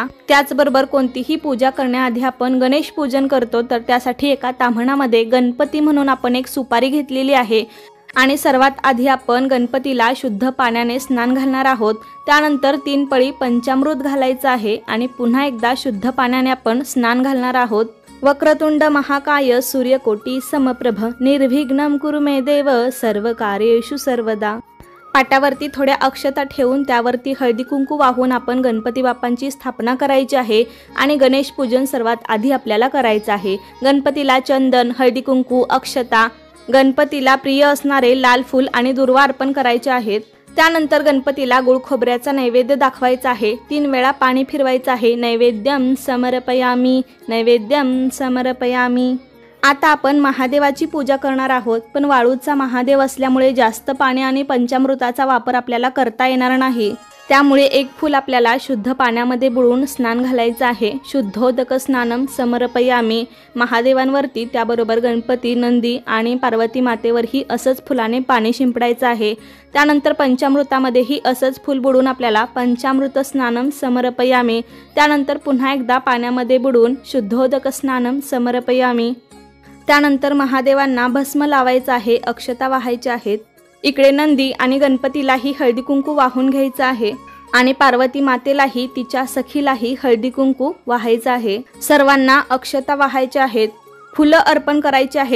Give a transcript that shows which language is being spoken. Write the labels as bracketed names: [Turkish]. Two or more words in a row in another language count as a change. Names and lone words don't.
[Marathi] त्याचबरोबर कोणतीही पूजा करण्याआधी आपण गणेश पूजन करतो, तर त्यासाठी एका ताम्हणामध्ये गणपती म्हणून आपण एक सुपारी घेतलेली आहे आणि सर्वात आधी आपण गणपतीला शुद्ध पाण्याने स्नान घालणार आहोत। त्यानंतर 3 पळी पंचामृत घालायचं आहे आणि पुन्हा एकदा शुद्ध पाण्याने आपण स्नान घालणार आहोत। [Sanskrit] वक्रतुंड महाकाय सूर्यकोटी समप्रभ निर्विघ्नं कुरु मे देव सर्व कार्येषु सर्वदा। [Marathi] पाटावरती थोड्या अक्षता ठेवून त्यावरती हळदी कुंकू वाहून आपण गणपती बाप्पांची स्थापना करायची आहे आणि गणेश पूजन सर्वात आधी आपल्याला करायचं आहे। गणपतीला चंदन, हळदी कुंकू, अक्षता, गणपतीला प्रिय असणारे लाल फूल आणि दुर्वा अर्पण करायचे आहेत। त्यानंतर गणपतीला गुळ खोबऱ्याचा नैवेद्य दाखवायचा आहे। 3 वेळा पाणी फिरवायचं आहे। [Sanskrit] नैवेद्यम समर्पयामी, नैवेद्यम समर्पयामी। [Marathi] आता आपण महादेवाची पूजा करणार आहोत, पण वाळूचा महादेव असल्यामुळे जास्त पाणी आणि पंचामृताचा वापर आपल्याला करता येणार नाही। त्यामुळे एक फूल आपल्याला शुद्ध पाण्यामध्ये बुडवून स्नान घालायचं आहे। [Sanskrit] शुद्धोदक स्नानम समर्पयामी। [Marathi] महादेवांवरती त्याबरोबर गणपती, नंदी आणि पार्वती मातेवरही असंच फुलाने पाणी शिंपडायचं आहे। त्यानंतर पंचामृतामध्येही असंच फूल बुडवून आपल्याला [Sanskrit] पंचामृत स्नानम समर्पयामी। [Marathi] त्यानंतर पुन्हा एकदा पाण्यामध्ये बुडवून [Sanskrit] शुद्धोदक स्नानम समर्पयामी। [Marathi] त्यानंतर महादेवांना भस्म लावायचं आहे, अक्षता वाहायच्या आहेत। इकडे नंदी आणि गणपतीलाही हळदी कुंकू वाहून घ्यायचं आहे आणि पार्वती मातेलाही तिच्या सखीलाही हळदी कुंकू वाहायचं आहे। सर्वांना अक्षता वाहायच्या आहेत, फुलं अर्पण करायची आहेत।